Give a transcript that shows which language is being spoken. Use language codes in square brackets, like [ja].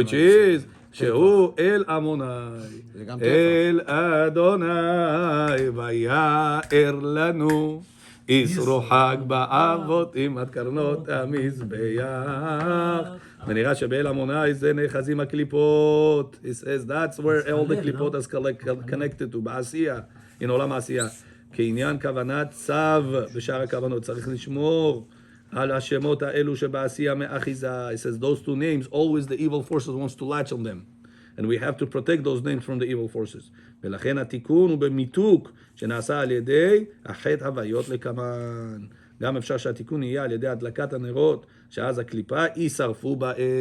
[he] Which is, שהוא אל עמוני, זה גם טבע. אל אדוני, ויער לנו. ישרו חג באבות עם עד קרנות המזבח. ונראה שבאל עמוני זה נאחזים הקליפות. [en] He says that's where all the קליפות is connected to, בעשייה, in עולם העשייה. [he] כעניין כוונת צו בשאר הכוונות, צריך לשמור על השמות האלו שבעשייה מאחיזה. [en] He says those two names, always the evil forces wants to latch on them. And we have to protect those names from the evil forces. [he] ולכן התיקון הוא במיתוק שנעשה על ידי החטא הוויות לקמן. גם אפשר שהתיקון יהיה על ידי הדלקת הנרות, שאז הקליפה יישרפו באש.